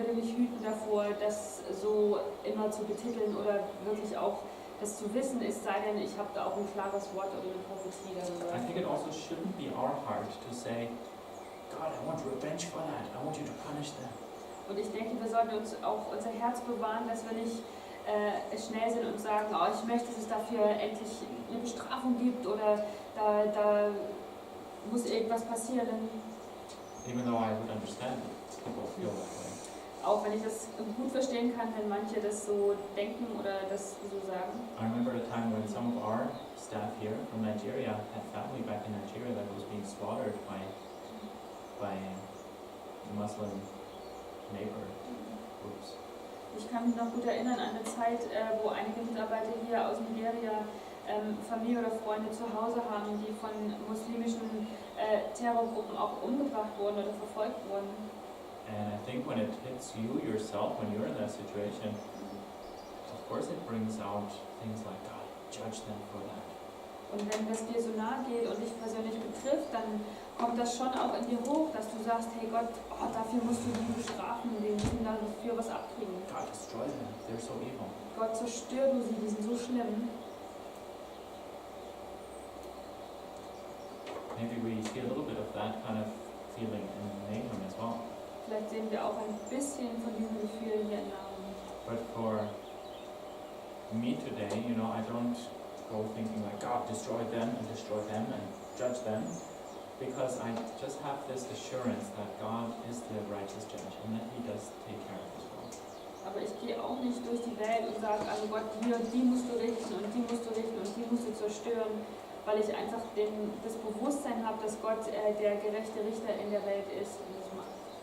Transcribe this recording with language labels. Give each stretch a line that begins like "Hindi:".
German: mich hüten davor, das so immer zu betiteln oder wirklich auch das zu wissen, es sei denn, ich habe da auch ein klares Wort oder eine Prophetie darüber.
English: I think it also shouldn't be our heart to say, God, I want revenge for that. I want you to punish them.
German: Und ich denke, wir sollten uns auch unser Herz bewahren, dass wir nicht schnell sind und sagen, oh, ich möchte, dass es dafür endlich eine Bestrafung gibt oder da muss irgendwas passieren.
English: Even though I would understand people feel that way.
German: Auch wenn ich das gut verstehen kann, wenn manche das so denken oder das so sagen.
English: I remember a time when some of our staff here from Nigeria had family back in Nigeria that was being slaughtered by Muslim neighbor groups.
German: Ich kann mich noch gut erinnern an eine Zeit, wo einige Mitarbeiter hier aus Nigeria Familie oder Freunde zu Hause haben, die von muslimischen Terrorgruppen auch umgebracht wurden oder verfolgt wurden.
English: And I think when it hits you yourself, when you're in that situation, of course it brings out things like, God, judge them for that.
German: Und wenn das dir so nahe geht und dich persönlich betrifft, dann kommt das schon auch in dir hoch, dass du sagst, hey Gott, oh, dafür musst du die bestrafen, die müssen dafür was abkriegen.
English: God, destroy them, they're so evil.
German: Gott, zerstör du sie, die sind so schlimm.
English: Maybe we see a little bit of that kind of feeling in Nahum as well.
German: Vielleicht sehen wir auch ein bisschen von diesem Gefühl hier in Nahum.
English: But for me today, I don't go thinking like, God, destroy them and judge them, because I just have this assurance that God is the righteous judge and that He does take care of His world.
German: Aber ich gehe auch nicht durch die Welt und sage, also Gott, die und die musst du richten und die musst du richten und die musst du zerstören, weil ich einfach das Bewusstsein habe, dass Gott der gerechte Richter in der Welt ist und das macht.